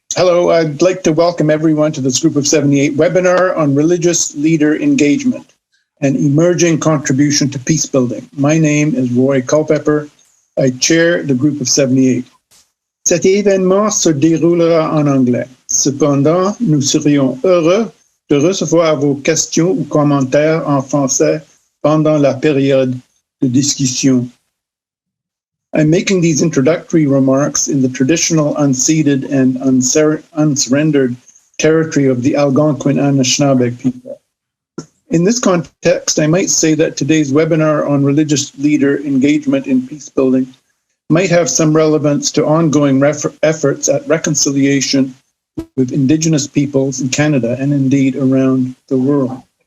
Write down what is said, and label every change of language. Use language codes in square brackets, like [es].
[en] Hello, I'd like to welcome everyone to this Group of 78 webinar on religious leader engagement, an emerging contribution to peace building. My name is Roy Culpeper. I chair the Group of 78. [fr] Cet événement se déroulera en anglais. Cependant, nous serions heureux de recevoir vos questions ou commentaires en français pendant la période de discussion. [en] I'm making these introductory remarks in the traditional unceded and unsurrendered territory of the Algonquin Anishinaabe people. In this context, I might say that today's webinar on religious leader engagement in peace building might have some relevance to ongoing efforts at reconciliation with Indigenous peoples in Canada and indeed around the world.